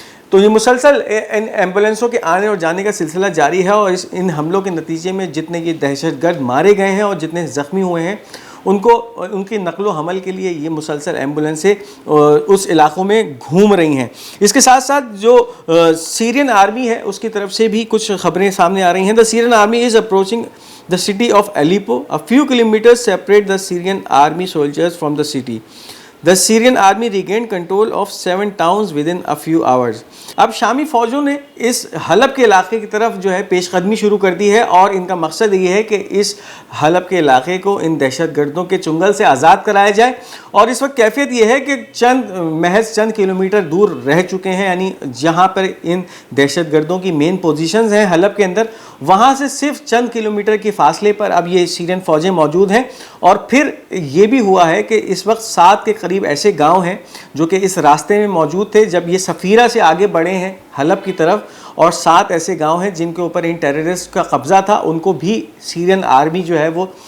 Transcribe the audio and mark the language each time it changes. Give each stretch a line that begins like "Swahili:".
Urdu: تو یہ مسلسل ان ایمبولینسوں کے آنے اور جانے کا سلسلہ جاری ہے، اور ان حملوں کے نتیجے میں جتنے یہ دہشت گرد مارے گئے ہیں اور جتنے زخمی ہوئے ہیں ان کی نقل و حمل کے لیے یہ مسلسل ایمبولینسیں اس علاقوں میں گھوم رہی ہیں۔ اس کے ساتھ ساتھ جو سیرین آرمی ہے اس کی طرف سے بھی کچھ خبریں سامنے آ رہی ہیں۔
English: The Syrian army is approaching the city of Aleppo. A few kilometers separate the Syrian army soldiers from the city. The Syrian army regained control of 7 towns within a few hours.
Urdu: اب شامی فوجوں نے اس حلب کے علاقے کی طرف جو ہے پیش قدمی شروع کر دی ہے، اور ان کا مقصد یہ ہے کہ اس حلب کے علاقے کو ان دہشت گردوں کے چنگل سے آزاد کرایا جائے۔ اور اس وقت کیفیت یہ ہے کہ محض چند کلومیٹر دور رہ چکے ہیں، یعنی جہاں پر ان دہشت گردوں کی مین پوزیشنز ہیں حلب کے اندر، وہاں سے صرف چند کلومیٹر کے فاصلے پر اب یہ سیرین فوجیں موجود ہیں۔ اور پھر یہ بھی ہوا ہے کہ اس وقت 7 کے قریب ایسے گاؤں ہیں جو کہ اس راستے میں موجود تھے جب یہ سفیرہ سے آگے بڑھے ہیں حلب کی طرف، اور 7 ایسے گاؤں ہیں جن کے اوپر ان ٹیررسٹ کا قبضہ تھا، ان کو بھی سیرین آرمی جو ہے وہ